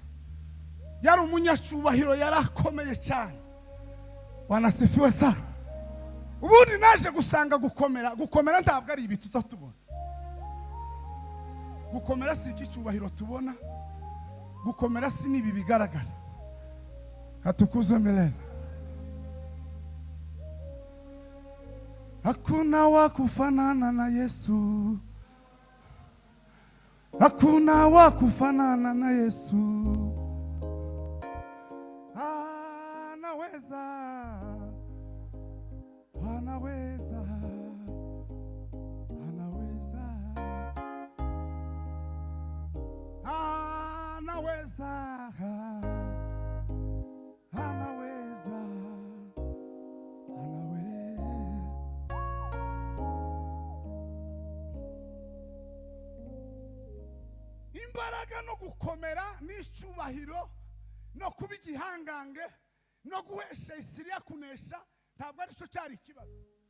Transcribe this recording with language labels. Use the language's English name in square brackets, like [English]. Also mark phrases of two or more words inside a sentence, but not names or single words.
[Kinyarwanda] Yari umunyacubahiro, yari akomeye cyane. [Swahili] Wanasifiwe sana. [Kinyarwanda] ubundi naje gusanga gukomera ntabwo ari ibiti tuzatubona. Gukomera si icyubahiro tubona, gukomera si nibi bigaragara. [Swahili] Hatukuze milele. Hakuna wa kufanana na Yesu, hakuna wa kufanana na Yesu. Anaweza, anaweza, anaweza, anaweza, anaweza, [Kinyarwanda] imbaraga no gukomera n'icyubahiro no kuba igihangange no guhesha Isiriya kunesha ntabwo ari cyo cyari ikibazo.